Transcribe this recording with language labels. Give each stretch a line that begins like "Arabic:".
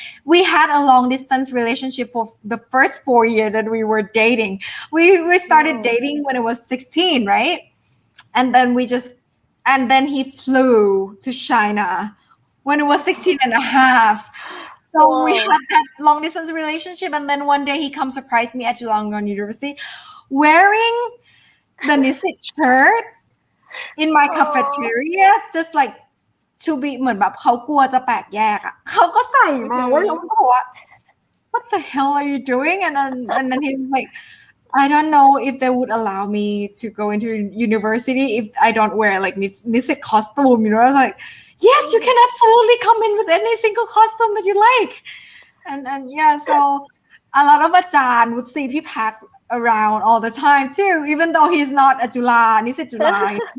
English: We had a long distance relationship for the first 4 years that we were dating. We started dating when I was 16, right? And then he flew to China when it was 16 and a half. So we had that long distance relationship. And then one day he surprised me at Chulalongkorn University wearing the Nisit shirt in my cafeteria, just to be
Thai: เหมือนแบบเขากลัวจะแปลกแยกอ่ะเขาก็ใส่มาเว้ยแล้วมันก็บอกว่า
English: what the hell are you doing? And then he was like, I don't know if they would allow me to go into university if I don't wear Nisit costume. You know, I was like, yes, you can absolutely come in with any single costume that you like. And yeah, so a lot of Ajahn would see Pip Hacks around all the time too, even though he's not a Jula, Nisit Jula.